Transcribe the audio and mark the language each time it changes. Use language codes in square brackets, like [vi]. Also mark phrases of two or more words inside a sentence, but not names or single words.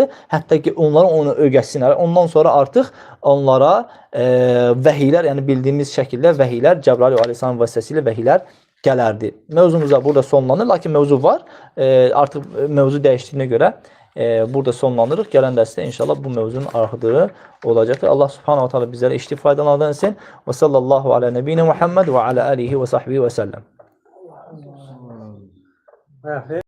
[az] Hətta ki, onlara onu örgəşsinlər. Ondan sonra artıq onlara vəhiylər, yəni bildiyimiz şəkildə vəhiylər, Cəbrail aleyhissalam vasitəsilə vəhiylər gələrdi. Mövzumuz da burada sonlanır, lakin mövzu var. Artıq mövzu dəyişdiyinə görə burada sonlanırıq. Gələn dərsdə inşallah bu mövzunun arxıdığı olacaqdır. [ar] الله سبحانه وتعالى [az] bizlərə işli faydalardan etsin. [ar] وصلى الله على نبينا محمد وعلى آله وصحبه وسلم.